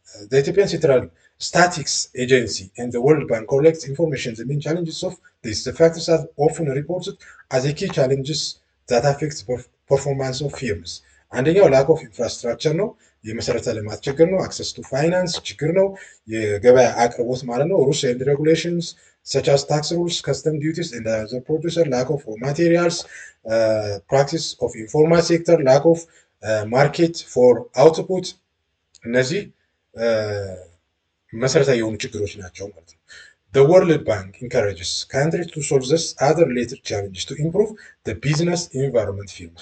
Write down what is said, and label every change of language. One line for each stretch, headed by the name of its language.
English: The Ethiopian Central Statistics Agency and the World Bank collects information. The main challenges of this, the factors are often reported as a key challenges that affect the performance of firms.
Amharic: አንደኛው
English: lack of infrastructure
Amharic: ነው፣ የመሰረተ ልማት ችግር ነው። አክሰስ ቱ ፋይናንስ ችግር ነው፣ የገበያ አቅርቦት ማለት ነው።
English: rules and regulations such as tax rules, custom duties, and the producer, lack of raw materials, practice of informal sector, lack of market for output
Amharic: እነዚህ መሰረታዊ የሆኑ ችግሮች ናቸው ማለት ነው።
English: The World Bank encourages countries to solve this other related challenges to improve the business environment field.